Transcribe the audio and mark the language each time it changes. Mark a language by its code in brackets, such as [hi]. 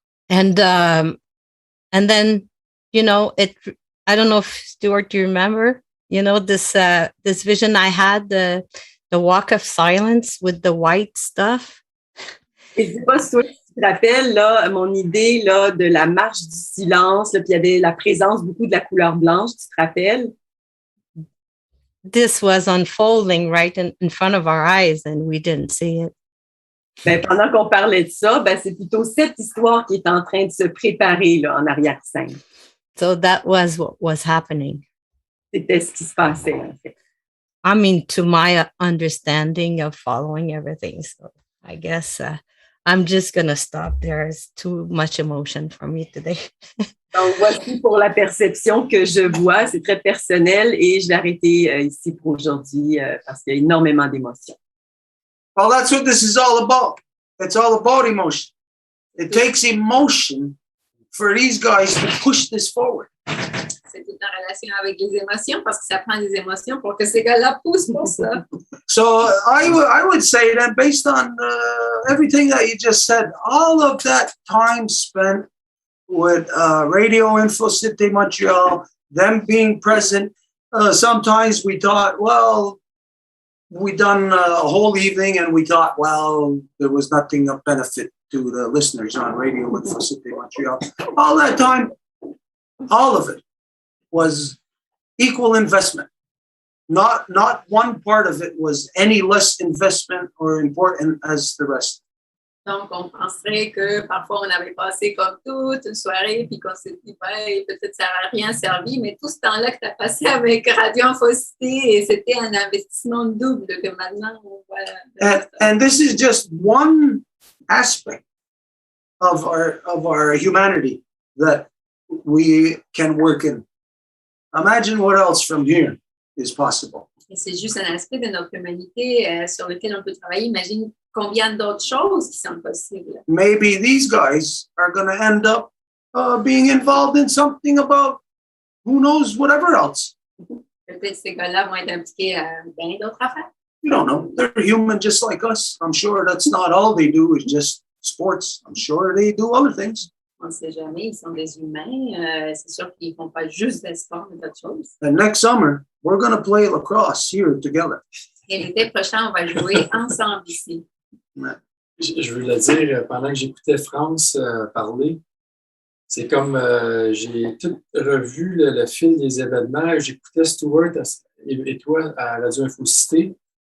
[en] And then, I don't know if Stuart, you remember, this vision I had, the walk of silence with the white stuff. [fr] Et je ne sais pas si toi, tu te rappelles là, mon idée là, de la marche du silence, là, puis il y avait la présence beaucoup de la couleur blanche, tu te rappelles? [en] This was unfolding right in front of our eyes and we didn't see it. [fr] Ben, pendant qu'on parlait de ça, ben, c'est plutôt cette histoire qui est en train de se préparer là, en arrière-scène. [en] So that was what was happening. [fr] C'était ce qui se passait, en fait. [en] I mean, to my understanding of following everything. So I guess I'm just going to stop there. It's too much emotion for me today. [fr] Donc, voici pour la perception que je vois. C'est très personnel et je vais arrêter ici pour aujourd'hui parce qu'il y a énormément d'émotions. [en] Well, that's what this is all about. It's all about emotion. It takes emotion for these guys to push this forward. [fr] C'est une relation avec les émotions parce que ça prend des émotions pour que ces gars-là poussent pour ça. [en] So I would say that based on everything that you just said, all of that time spent with Radio Info Cité Montreal, them being present, sometimes we thought, well, we done a whole evening and we thought, well, there was nothing of benefit to the listeners on Radio Info Cité Montreal. All that time, all of it was equal investment. Not one part of it was any less investment or important as the rest. [fr] Donc, on penserait que parfois, on avait passé comme toute une soirée, puis qu'on s'est dit, ben, peut-être ça n'a rien servi, mais tout ce temps-là que tu as passé avec Radio Infocité, et c'était un investissement double que maintenant, on voit. [en] And this is just one aspect of our humanity that we can work in. Imagine what else from here is possible. [fr] Et c'est juste un aspect de notre humanité sur lequel on peut travailler. Imagine combien d'autres choses qui sont possibles. [en] Maybe these guys are going to end up being involved in something about who knows whatever else. [fr] Peut-être ces gars-là vont être impliqués à bien d'autres affaires. [en] You don't know. They're human just like us. I'm sure that's not all they do is just sports. I'm sure they do other things. [fr] On ne sait jamais, ils sont des humains. C'est sûr qu'ils ne font pas juste des sports, mais d'autres choses. [en] And next summer, we're going to play lacrosse here together. [fr] Et l'été prochain, on va jouer ensemble ici. Je veux le dire, pendant que j'écoutais France parler, c'est comme j'ai tout revu le fil des événements. J'écoutais Stuart et toi à Radio Infocité.